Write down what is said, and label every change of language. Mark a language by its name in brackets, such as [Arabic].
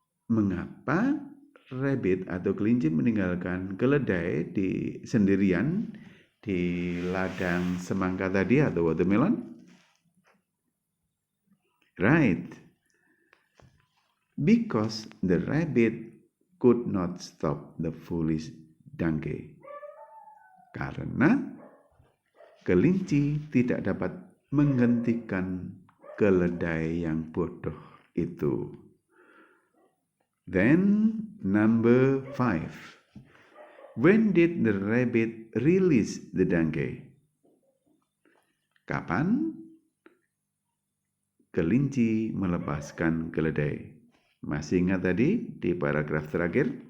[Indonesian] Mengapa rabbit atau kelinci meninggalkan keledai sendirian di ladang semangka tadi atau watermelon? [English] Right. Because the rabbit could not stop the foolish donkey. [Indonesian] Karena kelinci tidak dapat menghentikan keledai yang bodoh itu. [English] Then number 5. When did the rabbit release the donkey? [Indonesian] Kapan kelinci melepaskan keledai? Masih ingat tadi di paragraf terakhir?